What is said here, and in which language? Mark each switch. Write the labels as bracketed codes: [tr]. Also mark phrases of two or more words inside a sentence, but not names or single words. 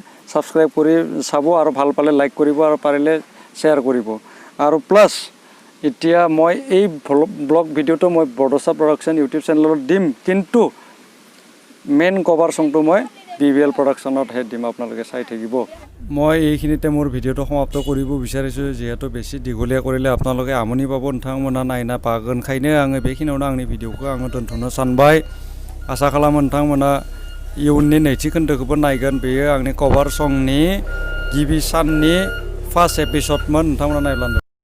[as] ছাবস্ক্ৰাইব কৰি চাব আৰু ভাল পালে লাইক কৰিব আৰু পাৰিলে শ্বেয়াৰ কৰিব আৰু প্লাছ এতিয়া মই এই ব্লগ ভিডিঅ'টো মই বৰদচা প্ৰডাকশ্যন ইউটিউব চেনেলত দিম কিন্তু মেইন কভাৰ চংটো মই BBL প্ৰডাকশ্যনতহে দিম আপোনালোকে চাই থাকিব মই এইখিনিতে মোৰ ভিডিঅ'টো সমাপ্ত কৰিব বিচাৰিছোঁ যিহেতु বেছি দীঘলীয়া কৰিলে আপোনালোকে আমনি पाब [brx] नोंथांमोना नायना बागोनखायनो आङो बेखिनियावनो आंनि भिडिअ'खौ आङो दोनथ'नो सानबाय आसा खालामो नोंथांमोना इयुननि नैथि खोन्दोखौबो नायगोन बेयो आंनि कभार संनि गिबि साननि फार्स्ट एपिसडमोन नोंथांमोना नायब्लानो